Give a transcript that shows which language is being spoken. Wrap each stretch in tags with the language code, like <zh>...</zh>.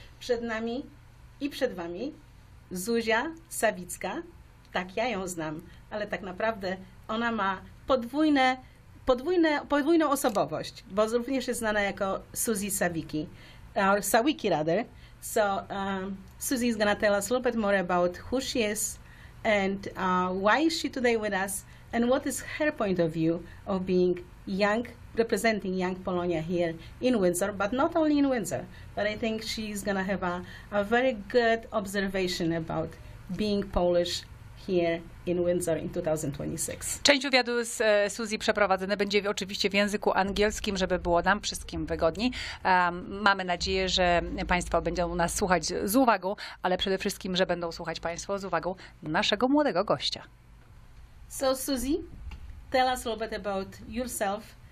<pl>Przed nami i przed Wami Zuzia Sawicka, tak ja ją znam, ale tak naprawdę ona ma podwójną osobowość, bo również jest znana jako Suzy Sawicki,</pl> <en>or Sawicki rather. So Suzy is gonna tell us a little bit more about who she is and why is she today with us and what is her point of view of being young, representing young Polonia here in Windsor, but not only in Windsor, but I think she's gonna have a very good observation about being Polish here in Windsor in 2026.</en> <pl>Część wywiadu z Suzy przeprowadzone będzie oczywiście w języku angielskim, żeby było nam wszystkim wygodniej. Mamy nadzieję, że Państwo będą nas słuchać z uwagą, ale przede wszystkim, że będą słuchać Państwo z uwagą naszego młodego gościa.</pl> <en>So Suzy, tell us a little bit about yourself.</en>